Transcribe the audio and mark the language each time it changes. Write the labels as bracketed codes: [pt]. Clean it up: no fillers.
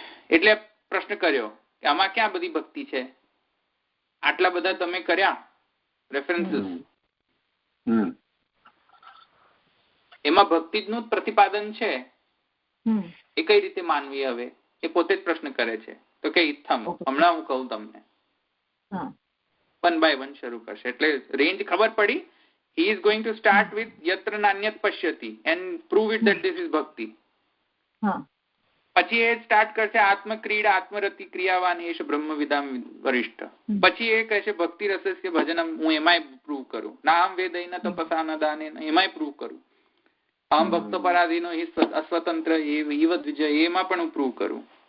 [gu] એટલે પ્રશ્ન કર્યો કે આમાં ક્યાં બધી ભક્તિ છે? આટલા બધા તમે કર્યા રેફરન્સીસ, એમાં ભક્તિ નું પ્રતિપાદન છે એ કઈ રીતે માનવી? હવે એ પોતે જ પ્રશ્ન કરે છે. તો કે ઇથમ, હમણાં હું કહું તમને. 1 by 1 શરૂ કરશે એટલે રેન્જ ખબર પડી. [en] He is going to start with [sa] yatra nanyat pashyati [en] and prove it that this is bhakti. [gu] પછી એ સ્ટાર્ટ કરશે [sa] આત્મક્રીડા આત્મરતિ ક્રિયાવાન એશ બ્રહ્મવિદામ વરિષ્ઠ. [gu] પછી એ કહેશે [sa] ભક્તિ રસસ્ય ભજનમ, [gu] હું એમાંય પ્રૂવ કરું. [sa] નામ વેદૈન તપસા દાને, [gu] એમાંય પ્રૂવ કરું. [sa] અહમ ભક્ત પરાધીનો અસ્વતંત્ર ઇવ દ્વિજય, [gu] એમાં પણ હું પ્રૂવ કરું.